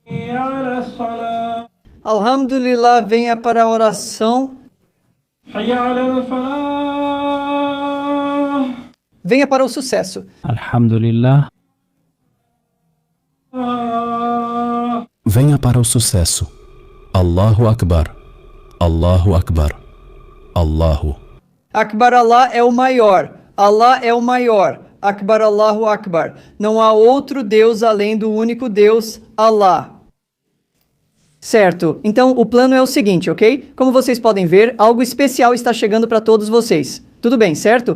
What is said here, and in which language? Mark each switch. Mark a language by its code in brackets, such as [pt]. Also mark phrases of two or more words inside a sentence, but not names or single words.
[pt] Alhamdulillah, venha para a oração. Venha para o sucesso. Alhamdulillah. venha para o sucesso. [ar] الله أكبر. الله أكبر. Allahu. أكبر الله [pt] é o maior. Allah é o maior. [ar] أكبر الله أكبر. [pt] Não há outro Deus além do único Deus, Allah. Certo. Então, o plano é o seguinte, ok? Como vocês podem ver, algo especial está chegando para todos vocês. Tudo bem, certo?